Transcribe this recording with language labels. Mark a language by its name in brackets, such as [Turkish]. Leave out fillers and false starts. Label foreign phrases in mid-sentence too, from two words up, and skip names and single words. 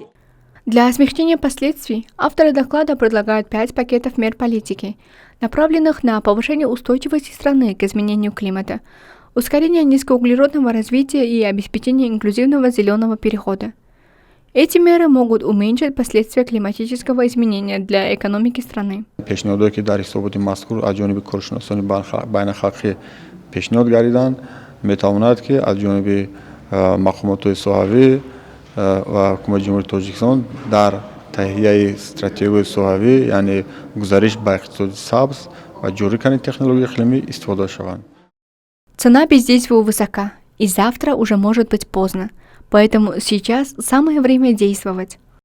[Russian] Для смягчения последствий авторы доклада предлагают 5 пакетов мер политики, направленных на повышение устойчивости страны к изменению климата, ускорение низкоуглеродного развития и обеспечение инклюзивного зеленого перехода. Эти меры могут уменьшить последствия климатического изменения для экономики страны. [Persian] و حکومت جمهوری تاجیکستان در تهیه استراتژی صحوی یعنی گزارش به اقتصاد سبز و جوری کردن تکنولوژی اقلیمی استفاده شوند. [Russian] Цена бездействия высока, и завтра уже может быть поздно, поэтому сейчас самое время действовать.